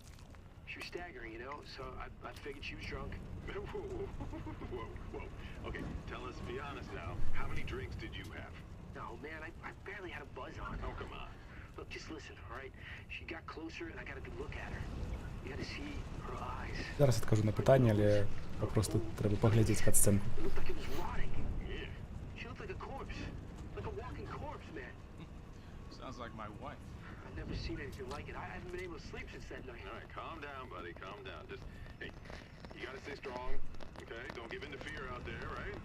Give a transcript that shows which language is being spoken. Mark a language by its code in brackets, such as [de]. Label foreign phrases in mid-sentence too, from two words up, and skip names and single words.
[en] She was staggering, you know, so I figured she was drunk. Whoa. Okay, tell us, be honest now. How many drinks did you have? No, man, I barely had a buzz on. Oh, come on. Look, just listen, all right? She got closer, and I got a good look at her. You gotta see her eyes. [be] Зараз адкажу на пытанне, але папросту трэба паглядзець кат-сцэнку. [en] It looked like it was rotting. Yeah. She looked like a corpse. Like a walking corpse, man. Sounds like my wife. I've never seen anything like it. I haven't been able to sleep since that night. All right, calm down, buddy. Calm down. Just, hey, you gotta stay strong, okay? Don't give in to fear out there, right?